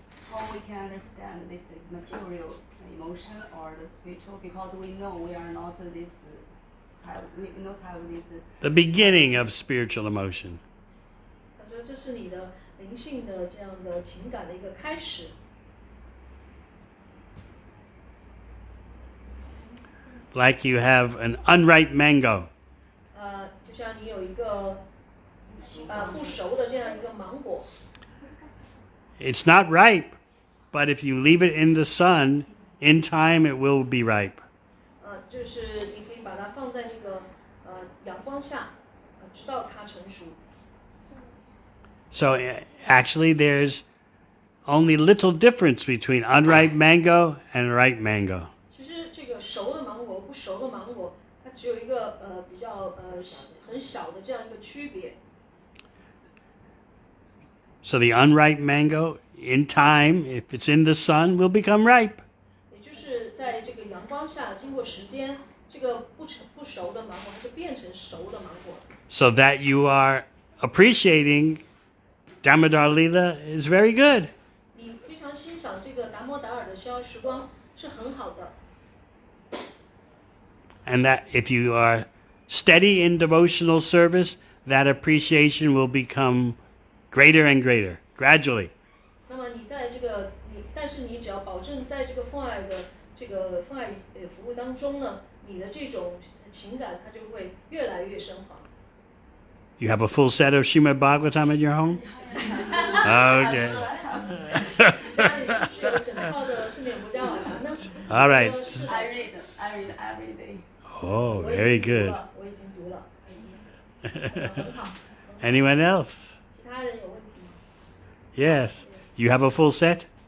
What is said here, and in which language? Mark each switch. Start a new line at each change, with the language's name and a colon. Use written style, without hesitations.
English: How we can understand this is material emotion or the spiritual? Because we know we are not this. We not have this. The beginning of spiritual emotion.
Chinese: 他说这是你的灵性的这样的情感的一个开始。
English: Like you have an unripe mango.
Chinese: 就像你有一个不熟的这样一个芒果。
English: It's not ripe, but if you leave it in the sun, in time it will be ripe.
Chinese: 就是你可以把它放在那个阳光下，直到它成熟。
English: So actually there's only little difference between unripe mango and ripe mango.
Chinese: 其实这个熟的芒果、不熟的芒果，它只有一个比较很小的这样一个区别。
English: So the unripe mango, in time, if it's in the sun, will become ripe.
Chinese: 也就是在这个阳光下，经过时间，这个不熟的芒果，它就变成熟的芒果。
English: So that you are appreciating Damodara Lila is very good.
Chinese: 你非常欣赏这个达摩达尔的逍遥时光是很好的。
English: And that if you are steady in devotional service, that appreciation will become greater and greater, gradually.
Chinese: 那么你在这个但是你只要保证在这个奉爱的这个奉爱服务当中呢，你的这种情感它就会越来越升华。
English: You have a full set of Srimad Bhagavatam in your home? Okay.
Chinese: 你家里是不是有整套的圣典国家瓦坛呢？
English: All right. I read every day. Oh, very good.
Chinese: 我已经读了。
English: 很好。 Anyone else?
Chinese: 其他人有问题吗？
English: Yes. You have a full set?